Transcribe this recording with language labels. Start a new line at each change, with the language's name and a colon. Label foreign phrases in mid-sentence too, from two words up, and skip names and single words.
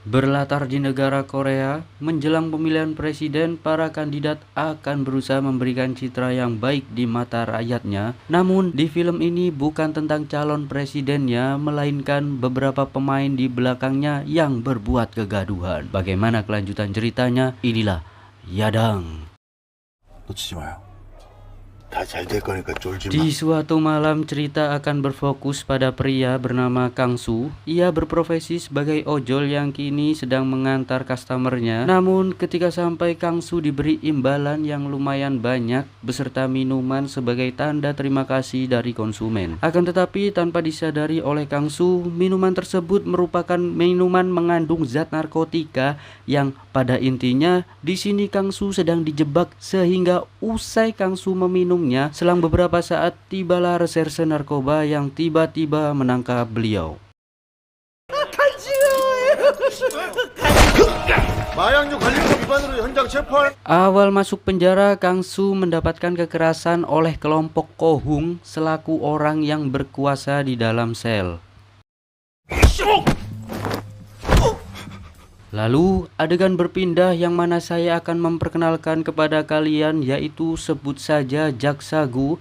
Indonesian: Berlatar di negara Korea, menjelang pemilihan presiden, para kandidat akan berusaha memberikan citra yang baik di mata rakyatnya. Namun, di film ini bukan tentang calon presidennya, melainkan beberapa pemain di belakangnya yang berbuat kegaduhan. Bagaimana kelanjutan ceritanya? Inilah Yadang.
Korean: 놓치지 마요. 다 잘 될 거니까 쫄지 마.
Indonesian: Di suatu malam, cerita akan berfokus pada pria bernama Kang Su. Ia berprofesi sebagai ojol yang kini sedang mengantar customernya. Namun ketika sampai, Kang Su diberi imbalan yang lumayan banyak beserta minuman sebagai tanda terima kasih dari konsumen. Akan tetapi tanpa disadari oleh Kang Su, minuman tersebut merupakan minuman mengandung zat narkotika yang pada intinya di sini Kang Su sedang dijebak, sehingga usai Kang Su meminumnya, selang beberapa saat tibalah reserse narkoba yang tiba-tiba menangkap beliau.
Korean: 마약류 관리법 위반으로 현장 체포할.
Indonesian: Awal masuk penjara, Kang Su mendapatkan kekerasan oleh kelompok Kohung selaku orang yang berkuasa di dalam sel. Lalu adegan berpindah yang mana saya akan memperkenalkan kepada kalian, yaitu sebut saja Jaksa Gu.